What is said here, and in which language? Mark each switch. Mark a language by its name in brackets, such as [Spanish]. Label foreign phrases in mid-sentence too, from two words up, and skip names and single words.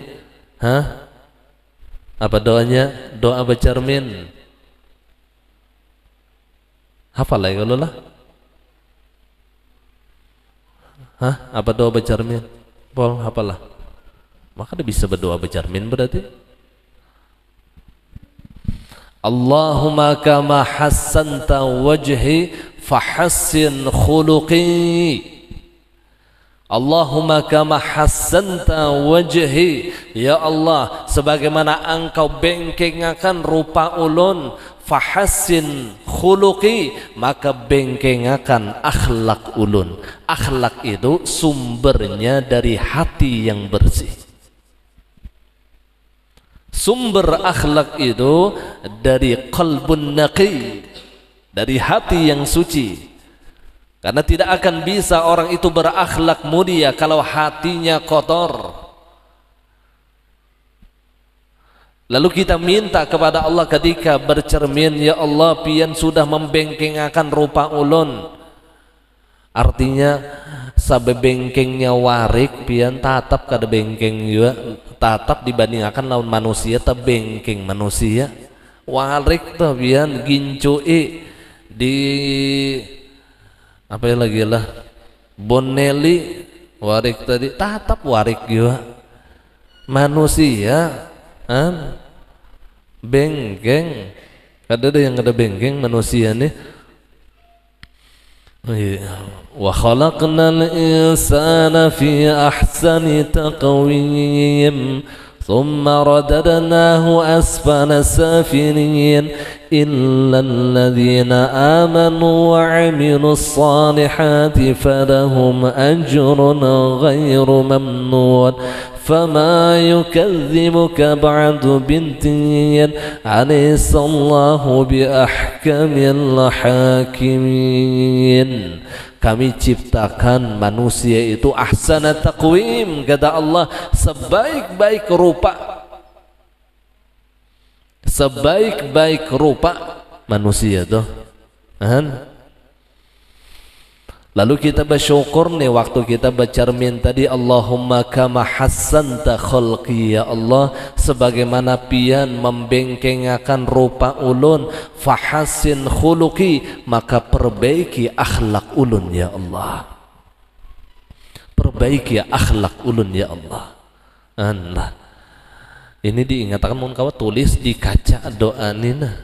[Banjar] Hah? Apa doanya? Doa becermin. Hafal lah kalau lah. Hah? Apa doa becermin? Pol, hafal lah. Maka dia bisa berdoa becermin berarti. [Arabic] اللهم كما حسنت وجهي فحسن خلقي. اللهم كما حسنت وجهي, [Banjar] ya Allah, sebagaimana engkau bengkengakan rupa ulun, [Arabic] فحسن خلقي, [Banjar] maka bengkengakan akhlak ulun. Akhlak itu sumbernya dari hati yang bersih. Sumber akhlak itu dari [Arabic] قلب نقي, [Banjar] dari hati yang suci. Karena tidak akan bisa orang itu berakhlak mulia kalau hatinya kotor. Lalu kita minta kepada Allah ketika bercermin, ya Allah, pian sudah membengkengakan rupa ulun. Artinya sabebengkengnya warik pian tatap kada bengkeng juga, tatap dibandingkan lawan manusia tebengkeng manusia. Warik tuh pian gincui di apa lagi lah boneli warik tadi tatap warik juga manusia bengkeng ada yang ada bengkeng manusia nih. [Arabic] وخلقنا الإنسان في أحسن تقويم ثم رددناه أسفل سافلين إلا الذين آمنوا وعملوا الصالحات فلهم أجر غير ممنون فما يكذبك بعد بالدين أليس الله بأحكم الحاكمين. [Banjar] Kami ciptakan manusia itu [Arabic] أحسن تقويم, [Banjar] kata Allah, sebaik-baik rupa, sebaik-baik rupa manusia tuh. Lalu kita bersyukur nih waktu kita bercermin tadi, [Arabic] اللهم كما حسنت خلقي, [Banjar] ya Allah, sebagaimana pian membengkengakan rupa ulun, [Arabic] فحسن خلقي, [Banjar] maka perbaiki akhlak ulun ya Allah. Perbaiki akhlak ulun ya Allah. Allah. Ini diingatkan mun kawan tulis di kaca doa nina.